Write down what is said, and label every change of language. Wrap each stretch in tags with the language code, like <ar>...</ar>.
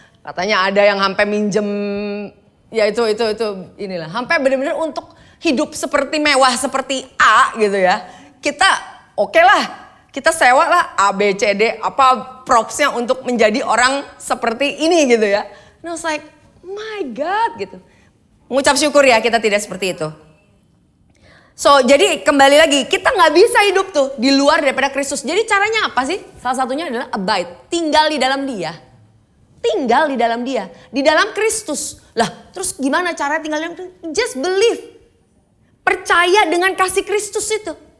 <id>Katanya ada yang sampai minjem, ya itu inilah. Sampai benar-benar untuk hidup seperti mewah seperti A gitu ya. kita oke lah, kita sewa lah A, B, C, D, apa propsnya untuk menjadi orang seperti ini gitu ya.</id> <en>And I was like, my God gitu.</en> <id>Mengucap syukur ya kita tidak seperti itu. So jadi kembali lagi, kita gak bisa hidup tuh di luar daripada Kristus. Jadi caranya apa sih? Salah satunya adalah abide, tinggal di dalam Dia. Tinggal di dalam Dia, di dalam Kristus. Lah terus gimana cara tinggal di dalam Kristus?</id> <en>Just believe.</en> <id>Percaya dengan kasih Kristus itu.</id>